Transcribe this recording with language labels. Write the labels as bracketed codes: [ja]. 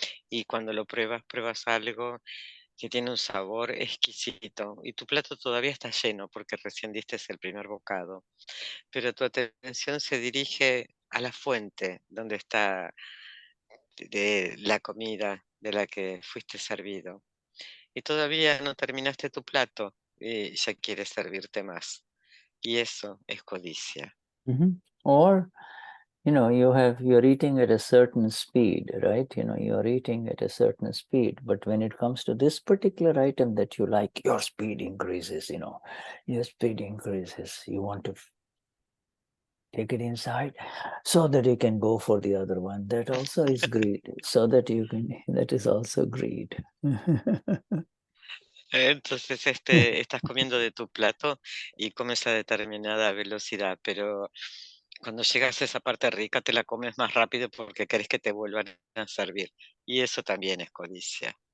[es] Y cuando lo pruebas algo que tiene un sabor exquisito y tu plato todavía está lleno porque recién diste el primer bocado, pero tu atención se dirige a la fuente donde está de la comida de la que fuiste servido. Y todavía no terminaste tu plato y ya quieres servirte más. Y eso es codicia. [en] Or, you know, you're eating at a certain speed, right? You know, you're eating at a certain speed, but when it comes to this particular item that you like, your speed increases, you know, your speed increases. You want to take it inside so that you can go for the other one. That also is greed. So that that is also greed. [es] Entonces, estás comiendo de tu plato y comes a determinada velocidad, pero cuando llegas a esa parte rica te la comes más rápido porque querés que te vuelvan a servir. Y eso también es codicia.